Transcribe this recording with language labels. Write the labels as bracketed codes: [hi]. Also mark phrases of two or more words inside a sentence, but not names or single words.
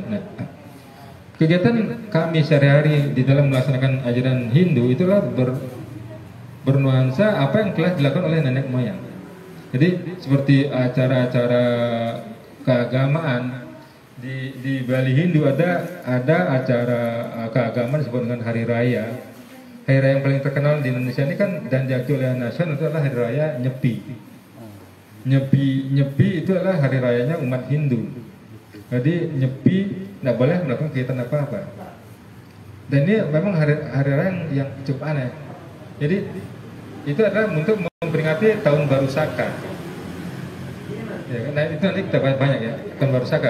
[id] Nah, kegiatan kami sehari-hari di dalam melaksanakan ajaran Hindu itulah bernuansa apa yang telah dilakukan oleh nenek moyang. Jadi seperti acara-acara keagamaan di Bali Hindu ada acara keagamaan disebut dengan hari raya. Hari raya yang paling terkenal di Indonesia ini kan dan diakui oleh nasional itu adalah hari raya Nyepi. Nyepi itu adalah hari rayanya umat Hindu. Jadi Nyepi tidak boleh melakukan kegiatan apa-apa. Dan ini memang hari raya yang cukup aneh. Jadi itu adalah untuk memperingati tahun baru Saka. Ya, nah itu nanti kita banyak, ya, tahun baru Saka.